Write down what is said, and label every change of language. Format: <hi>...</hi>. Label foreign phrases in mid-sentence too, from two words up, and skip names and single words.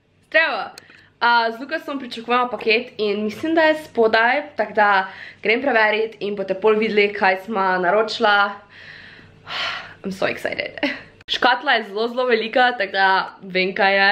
<sl>Zdravo! Z Lukasom pričakujemo paket in mislim, da je spodaj, tako da grem preveriti in boste pol videli, kaj smo naročila.</sl> <en>I'm so excited.</en> <sl>Škatla je zelo velika, tako da vem, kaj je.</sl>